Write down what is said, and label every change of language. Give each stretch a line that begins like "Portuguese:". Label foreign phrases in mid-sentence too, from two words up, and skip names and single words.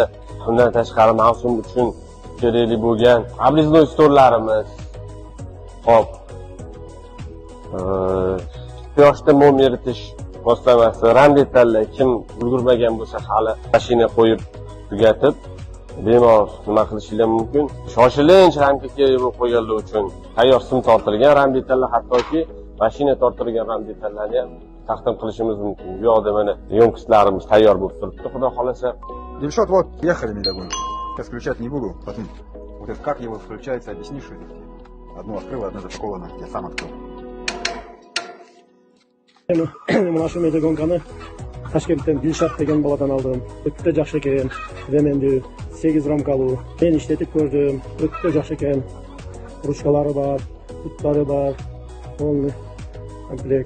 Uzbek: Bundan tashqari mavsum uchun kerakli bo'lgan обрезной stollarimiz, hop, quyoshda mom eritish vositamasi, ramdetallar kim ulgurmagan bo'lsa hali mashina qo'yib tugatib bemalol nima qilishingiz mumkin. Shoshilinch ramka kerak bo'lib qolganlar uchun tayyor sim tortilgan ramdetallar, hattoki mashina tortilgan ramdetallarni ham taqdim qilishimiz mumkin. Bu yoqda mana yonkistlarimiz tayyor bo'lib turibdi, xudo xolasa.
Russian: Дельшот, вот, ехали медогонки. Сейчас включать не буду, потом вот это как его включается, объяснишь? Одну открыл, одну запаковано, я сам открыл.
Uzbek: Mana shu medegonkani Toshkentdan Dilshod degan boladan oldim. O'ta yaxshi ekan. Remendi 8 ramkalu. Men ishlatib ko'rdim. O'ta yaxshi ekan. Ruchkalari bor, putlari bor. To'liq komplekt.